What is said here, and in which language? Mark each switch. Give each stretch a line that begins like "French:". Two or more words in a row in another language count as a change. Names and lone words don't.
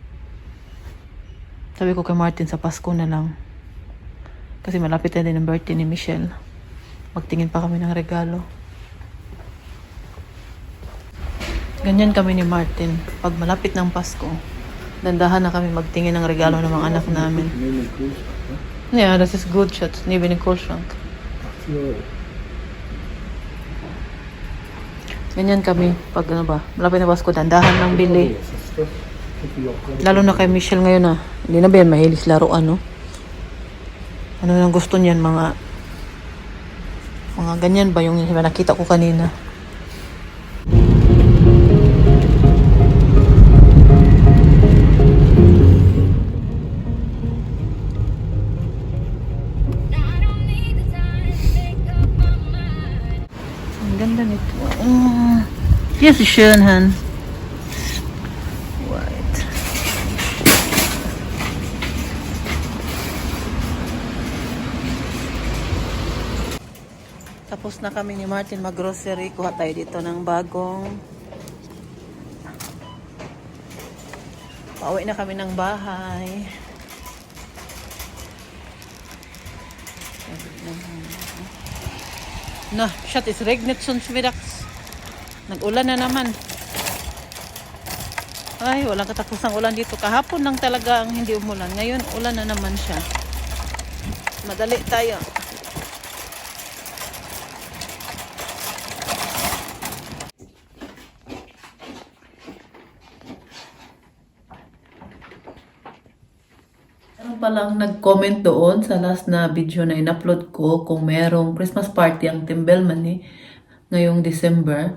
Filipino: Sabi ko kay Martin, sa Pasko na lang. Kasi malapit na din ang birthday ni Michelle. Magtingin pa kami ng regalo. Ganyan kami ni Martin. Pag malapit ng Pasko, dandahan na kami magtingin ng regalo ng mga anak namin.
German: Neben dem Kühlschrank, ne? Yeah, das ist gut, Schatz. Neben dem Kühlschrank. 4 Euro.
Filipino: Ganyan kami. Pag ano ba, malapit na Pasko, dandahan ng bili.
German: Was ist das? Guck die auch gerade.
Filipino: Lalo na kay Michelle ngayon, ah. Hindi na ba yan mahilig laruan, no? Ano nang gusto niyan, mga ganyan ba yung nakita ko kanina? Ang ganda nito.
German: Hier ist schön, Han. White.
Filipino: Tapos na kami ni Martin mag-grocery. Kuha tayo dito ng bagong. Pauwi na kami ng bahay.
German: Na, shit, es regnet schon mittags.
Filipino: Nag-ulan na naman. Ay, walang katapusang ulan dito. Kahapon lang talaga ang hindi umulan. Ngayon, ulan na naman siya. Madali tayo. Ano palang nag-comment doon sa last na video na in-upload ko kung merong
English: Christmas party
Filipino: ang Team Bellman ngayong December.